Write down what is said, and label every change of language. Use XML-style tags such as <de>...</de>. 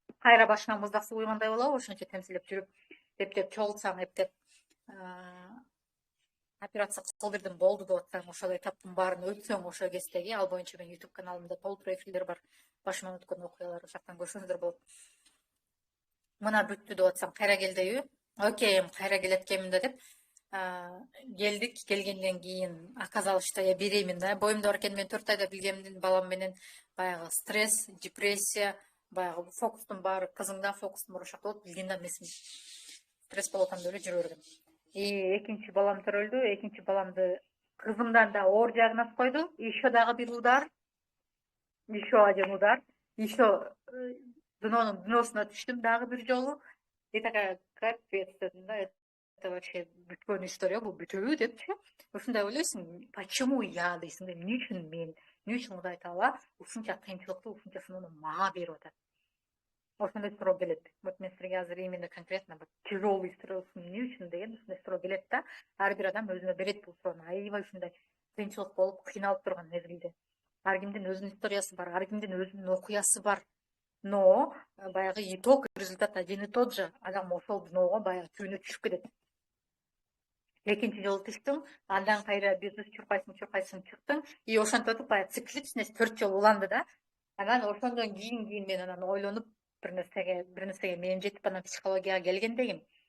<ky>Кайра башыңа муздак суу куйгандай болобу? Ошончо темсилеп жүрүп, эптеп чогултсаң, эптеп операция кылдырдым болду деп атсаң, ошол этаптын баарын өтсөң, ошол кездеги ал боюнча менин YouTube каналымда толтур эфирлер бар. Башыман өткөн окуялар, ошоктан көрсөңүздөр болот. Мына бүттү деп атсаң, кайра кел дейби? Окей, кайра келет экенмин да деп келдик. Келгенден кийин</ky> <ru>оказалось, что я беременна.</ru> <ky>Боюмда бар экен, мен 4 айда билгемдин балам менен баягы стресс, депрессия, баягы фокустун баары кызыңдан фокустун баары ошакта болуп, билгенде эмесин стресс болуп атканда эле жүрө бергем. И экинчи балам төрөлдү. Экинчи баламды кызымдан да оор диагноз койду.</ky> <ru>Еще</ru> <ky>дагы бир</ky> <ru>удар. Еще один удар.</ru> <ky>Еще днонун дносуна түштүм дагы бир жолу.</ky> <ru>И такая капец</ru> <ky>дедим да.</ky> <ru>Это вообще</ru> <ky>бүткөн история, бул бүтөбү депчи. Ушундай ойлойсуң,</ky> <ru>почему я</ru> <ky>дейсиң, эмне үчүн мен, эмне үчүн Кудай Таала ушунча кыйынчылыкты, ушунча сыноону мага берип атат? Ошондой суроо келет. Вот мен силерге азыр именно конкретно тяжелый суроо эмне үчүн деген ушундай суроо келет да. Ар бир адам өзүнө берет бул суроону. Аябай ушундай кыйынчылык болуп, кыйналып турган мезгилде. Ар кимдин өзүнүн историясы бар, ар кимдин өзүнүн окуясы бар.</ky> <ru>Но баягы итог, результат один и тот же.</ru> <ky>Адам ошол дноого баягы түбүнө түшүп кетет. Экинчи жолу түштүң, андан кайра бизнес чуркайсың, чыктың. И ошентип баягы цикличность 4 жолу уланды да. Анан ошондон кийин мен анан ойлонуп бир нерсеге менин жетип анан психологияга келгендегим.</ky>